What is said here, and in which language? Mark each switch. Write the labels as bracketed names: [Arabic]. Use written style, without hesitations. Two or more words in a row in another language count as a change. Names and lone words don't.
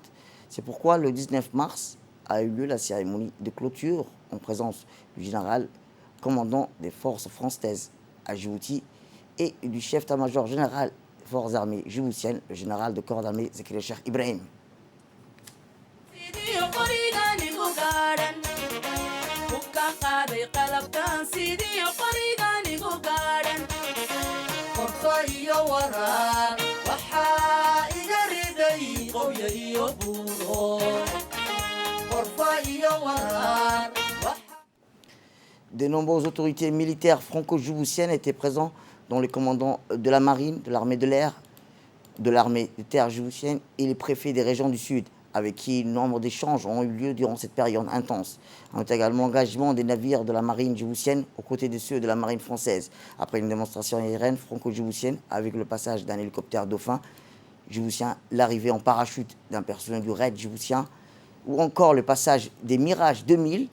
[French] C'est pourquoi le 19 mars a eu lieu la cérémonie de clôture en présence du général commandant des forces françaises à Djibouti et du chef d'état-major général des forces armées djiboutiennes, le général de corps d'armée Zakir Cheikh Ibrahim. [Somali] qalabkan sidii qoriganigu gaadhan qorfa iyo waraar waxaa iga riday qowya iyo buuro qorfa iyo waraar. [French] De nombreuses autorités militaires franco-djiboutiennes étaient présents, dont les commandants de la marine, de l'armée de l'air, de l'armée de terre djiboutienne et les préfets des régions du Sud, avec qui nombre d'échanges ont eu lieu durant cette période intense. On note également l'engagement des navires de la marine djiboutienne aux côtés de ceux de la marine française, après une démonstration aérienne franco-djiboutienne avec le passage d'un hélicoptère Dauphin djiboutien, l'arrivée en parachute d'un personnel du raid djiboutien, ou encore le passage des Mirage 2000.